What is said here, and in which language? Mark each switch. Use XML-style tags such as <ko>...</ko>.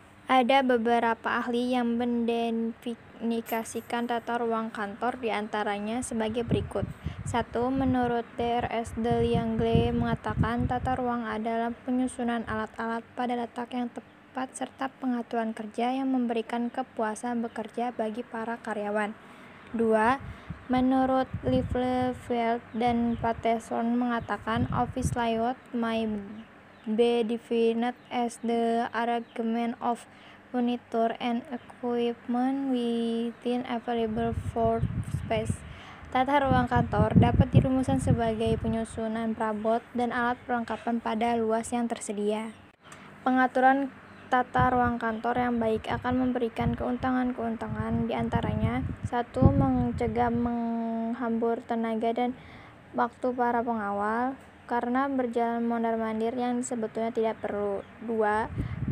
<id>Ada beberapa ahli yang mendefinisikan tata ruang kantor diantaranya sebagai berikut. 1. Menurut Drs. de Langle mengatakan tata ruang adalah penyusunan alat-alat pada letak yang tepat serta pengaturan kerja yang memberikan kepuasan bekerja bagi para karyawan. 2. Menurut Liefeld dan Patterson mengatakan</id> <en>office layout may be defined as the arrangement of furniture and equipment within available floor space.</en> <id>Tata ruang kantor dapat dirumuskan sebagai penyusunan perabot dan alat perlengkapan pada luas yang tersedia. Pengaturan tata ruang kantor yang baik akan memberikan keuntungan-keuntungan, diantaranya 1. Mencegah menghambur tenaga dan waktu para pengawal karena berjalan mondar-mandir yang sebetulnya tidak perlu. 2.</id>